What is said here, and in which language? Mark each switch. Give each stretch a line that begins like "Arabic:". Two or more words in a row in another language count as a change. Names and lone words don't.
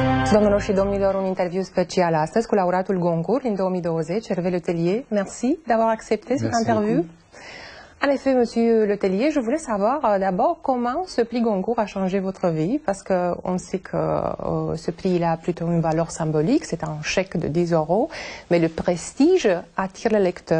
Romanian: Domnilor și domnilor, un interviu special astăzi cu laureatul Goncourt din 2020, Hervé Letellier.
French: Merci d'avoir accepté cette interview. En effet, Monsieur Letellier, je voulais savoir d'abord comment ce prix Goncourt a changé votre vie, parce qu'on sait que ce prix il a plutôt une valeur symbolique, c'est un chèque de 10 €, mais le prestige attire les lecteurs.